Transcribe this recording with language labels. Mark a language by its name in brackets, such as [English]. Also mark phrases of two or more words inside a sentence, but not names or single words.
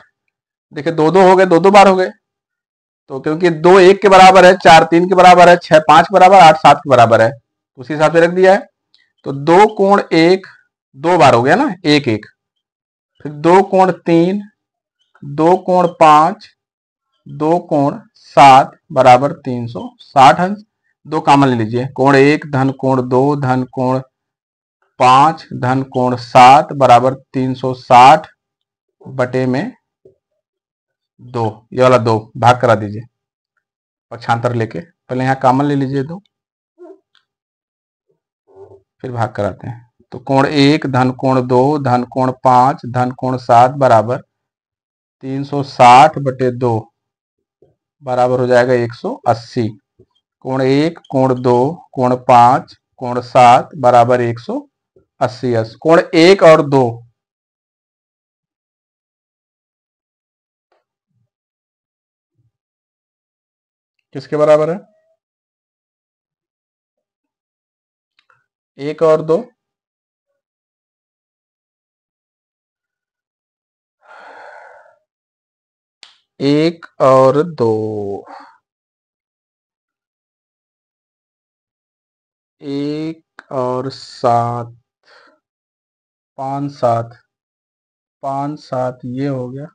[Hindi] देखिए, दो दो हो गए, दो दो बार हो गए। तो क्योंकि 2 1 के बराबर है, 4 3 के बराबर है, 6 5 के बराबर, 8 7 के बराबर है, उसी हिसाब से रख दिया है। तो 2 कोण 1 2 बार हो गया ना, 1 1। फिर 2 कोण 3, 2 कोण 5, 2 कोण 7 बराबर 360 अंश। 2 कॉमन ले लीजिए। कोण 1 धन कोण 2 धन कोण 5 धन कोण 7 बराबर 360 बटे में 2। ये वाला 2 भाग करा दीजिए पक्षांतर लेके। पहले यहाँ कॉमन ले लीजिए 2, फिर भाग कराते हैं। तो कोण 1 धन कोण 2 धन कोण 5 धन कोण 7 बराबर 360 बटे 2 बराबर हो जाएगा 180। कोण 1 कोण 2 कोण 5 कोण 7 बराबर 180 अंश। कोण 1 और 2 किसके बराबर है? 1 और 2 1 और 2 1 और 7 5 7 5 7 ये हो गया।